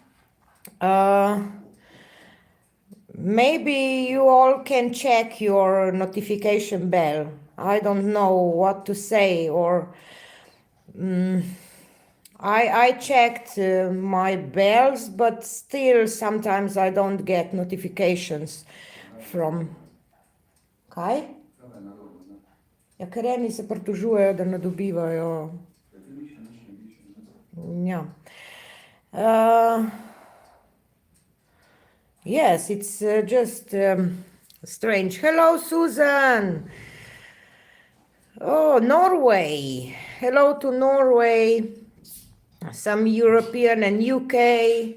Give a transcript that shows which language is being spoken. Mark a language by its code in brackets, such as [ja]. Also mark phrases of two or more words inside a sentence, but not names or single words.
[en] Maybe you all can check your notification bell. I don't know what to say, or I checked my bells, but still sometimes I don't get notifications from. [sl] Kaj? Ja, ker eni se pritožujejo, da ne dobivajo. Ja. [en] Yes, it's just strange. Hello, Susan. Oh, Norway. Hello to Norway. Some European and UK.